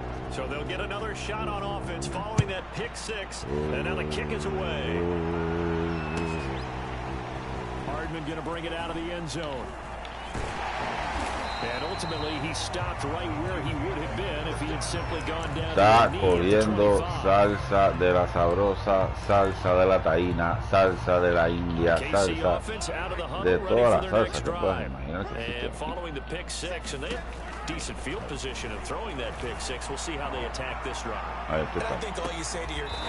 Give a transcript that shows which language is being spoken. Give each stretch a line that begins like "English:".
English: So they'll get another shot on offense following that pick 6, and now the kick is away. Hardman going to bring it out of the end zone. And ultimately, he stopped right where he would have been if he had simply gone down.
Spanish: Está corriendo salsa de la sabrosa, salsa de la taína, salsa de la India, salsa de todas las salsas que puedas imaginar que existen.
English: Following the pick 6, and they have decent field position and throwing that pick 6. We'll see how they attack this drive. I think all you say to your